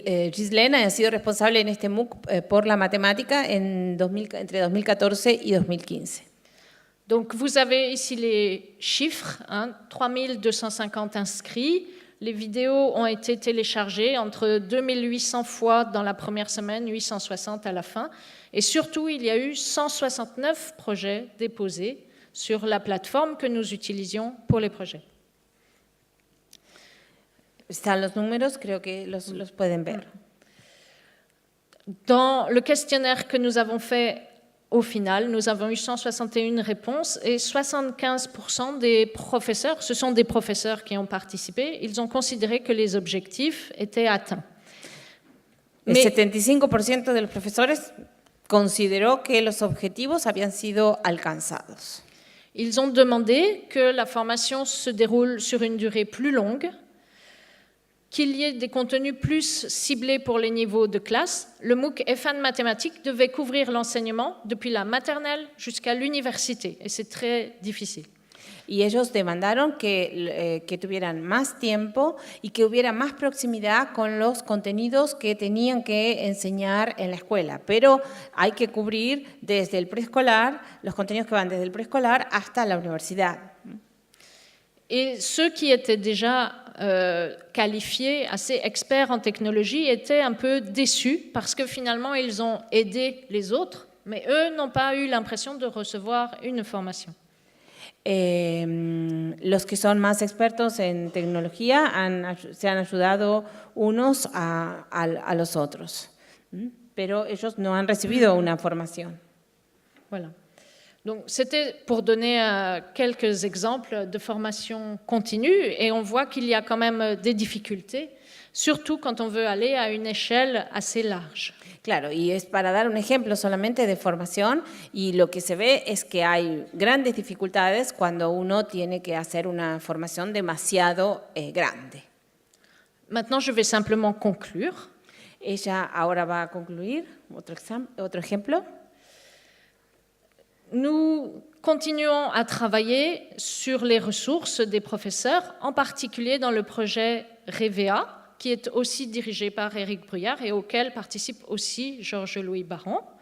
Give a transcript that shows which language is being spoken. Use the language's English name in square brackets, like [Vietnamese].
[Spanish] Ghislaine ha sido responsable en este MOOC por la matemática entre 2014 y 2015. [French] Donc, vous avez ici les chiffres, 3250 inscrits. Les vidéos ont été téléchargées entre 2800 fois dans la première semaine, 860 à la fin. Et surtout, il y a eu 169 projets déposés sur la plateforme que nous utilisions pour les projets. [Spanish] Están los números, creo que los pueden ver. [French] Dans le questionnaire que nous avons fait au final, nous avons eu 161 réponses et 75% des professeurs, ce sont des professeurs qui ont participé, ils ont considéré que les objectifs étaient atteints. [Spanish] El 75% de los profesores consideró que los objetivos habían sido alcanzados. [French] Ils ont demandé que la formation se déroule sur une durée plus longue, qu'il y ait des contenus plus ciblés pour les niveaux de classe. Le MOOC EFAN mathématiques devait couvrir l'enseignement depuis la maternelle jusqu'à l'université, et c'est très difficile. [Spanish] Y ellos demandaron que tuvieran más tiempo y que hubiera más proximidad con los contenidos que tenían que enseñar en la escuela. Pero hay que cubrir desde el preescolar, los contenidos que van desde el preescolar hasta la universidad. [French] Et ceux qui étaient déjà qualifiés, assez experts en technologie, étaient un peu déçus parce que finalement, ils ont aidé les autres, mais eux n'ont pas eu l'impression de recevoir une formation. [Spanish] Los que son más expertos en tecnología se han ayudado unos a los otros, pero ellos no han recibido una formación. [French] Voilà. Donc, c'était pour donner quelques exemples de formation continue et on voit qu'il y a quand même des difficultés. surtout quand on veut aller à une échelle assez large. [Spanish] Claro, y es para dar un ejemplo solamente de formación, y lo que se ve es que hay grandes dificultades cuando uno tiene que hacer una formación demasiado grande. [French] Maintenant, je vais simplement conclure. [Spanish] Ella ahora va a concluir. Otro ejemplo. [French] Nous continuons à travailler sur les ressources des professeurs, en particulier dans le projet REVEA, qui est aussi dirigé par Éric Bruyard et auquel participe aussi Georges-Louis Baron.